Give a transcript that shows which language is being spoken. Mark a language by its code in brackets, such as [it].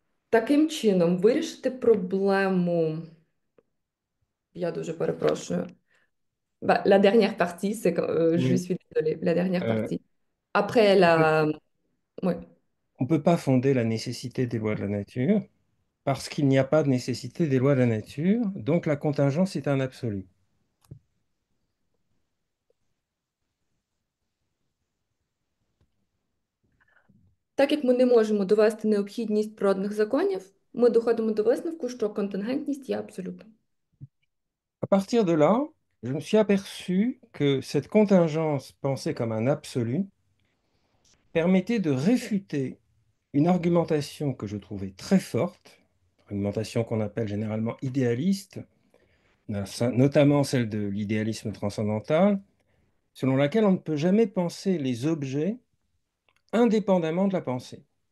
[uk] Таким чином, вирішити проблему, я дуже перепрошую. [fr] La dernière partie, c'est que je Oui. suis désolée, la dernière partie. Après la... Oui. On ne peut pas fonder la nécessité des lois de la nature parce qu'il n'y a pas de nécessité des lois de la nature, donc la contingence est un absolu. [uk] Так як ми не можемо довести необхідність природних законів, ми доходимо до висновку, що контингентність є абсолютом. [fr] À partir de là, je me suis aperçu que cette contingence pensée comme un absolu permettait de réfuter une argumentation que je trouvais très forte, argumentation qu'on appelle généralement idéaliste, notamment celle de l'idéalisme transcendantal, selon laquelle on ne peut jamais penser les objets indépendamment de la pensée.